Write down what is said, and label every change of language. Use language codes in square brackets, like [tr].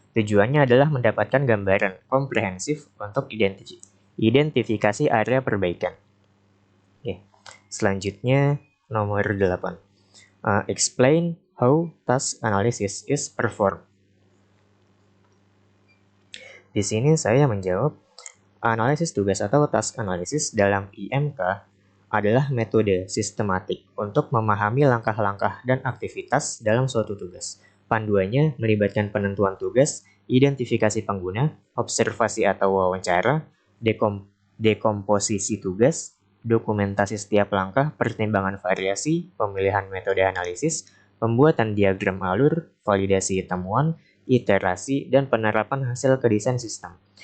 [id] Tujuannya adalah mendapatkan gambaran komprehensif untuk identifikasi area perbaikan. Oke. Selanjutnya nomor 8. [en] Explain how task analysis is performed. [id] Di sini saya menjawab, analisis tugas atau task analysis dalam IMK adalah metode sistematik untuk memahami langkah-langkah dan aktivitas dalam suatu tugas. Panduannya melibatkan penentuan tugas, identifikasi pengguna, observasi atau wawancara, dekomposisi tugas, dokumentasi setiap langkah, pertimbangan variasi, pemilihan metode analisis, pembuatan diagram alur, validasi temuan, iterasi, dan penerapan hasil ke desain sistem.